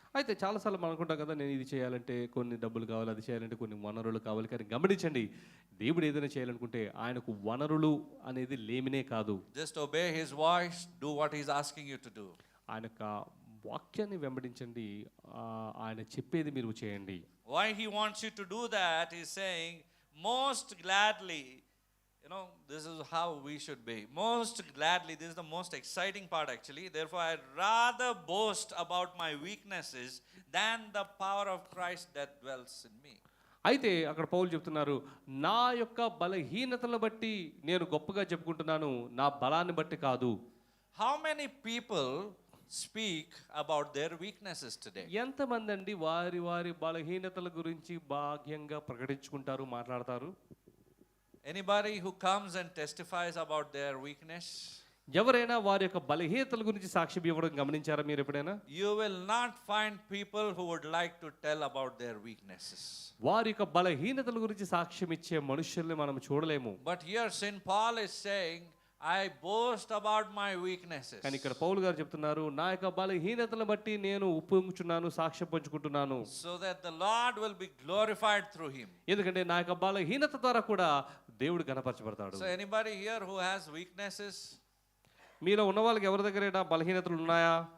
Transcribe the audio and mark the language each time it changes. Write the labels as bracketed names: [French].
[Telugu] అయితే చాలాసార్లు మనం అనుకుంటాం కదా, నేను ఇది చేయాలంటే కొన్ని డబ్బులు కావాలి, అది చేయాలంటే కొన్ని వనరులు కావాలి. కానీ గమనించండి, దేవుడు ఏదైనా చేయాలనుకుంటే ఆయనకు వనరులు అనేది లేమినే కాదు. [English] Just obey His voice, do what He's asking you to do. [Telugu] ఆయన యొక్క వాక్యాన్ని వెంబడించండి, ఆయన చెప్పేది మీరు చేయండి. [English] Why He wants you to do that, He's saying, most gladly, you know, this is how we should be. Most gladly, this is the most exciting part actually. Therefore, I'd rather boast about my weaknesses than the power of Christ that dwells in me. [Telugu] అయితే అక్కడ పౌలు చెప్తున్నారు, నా యొక్క బలహీనతలను బట్టి నేను గొప్పగా చెప్పుకుంటున్నాను, నా బలాన్ని బట్టి కాదు. [English] How many people speak about their weaknesses today? [Telugu] ఎంతమంది అండి వారి వారి బలహీనతల గురించి భాగ్యంగా ప్రకటించుకుంటారు, మాట్లాడతారు? [English] Anybody who comes and testifies about their weakness? [Telugu] ఎవరైనా వారి యొక్క బలహీనతల గురించి సాక్ష్యం ఇవ్వడం గమనించారా మీరు ఎప్పుడైనా? [English] You will not find people who would like to tell about their weaknesses. [Telugu] వారి యొక్క బలహీనతల గురించి సాక్ష్యం ఇచ్చే మనుషుల్ని మనం చూడలేము. [English] But here Saint Paul is saying, I boast about my weaknesses. [Telugu] కానీ ఇక్కడ పౌలు గారు చెప్తున్నారు, నా యొక్క బలహీనతలను బట్టి నేను ఉప్పొంగుచున్నాను, సాక్ష్యం పంచుకుంటున్నాను. [English] So that the Lord will be glorified through him. [Telugu] ఎందుకంటే నా యొక్క బలహీనత ద్వారా కూడా దేవుడు గణపరచబడతాడు. [English] So anybody here who has weaknesses? [Telugu] మీలో ఉన్న వాళ్ళకి ఎవరి దగ్గరైనా బలహీనతలు ఉన్నాయా?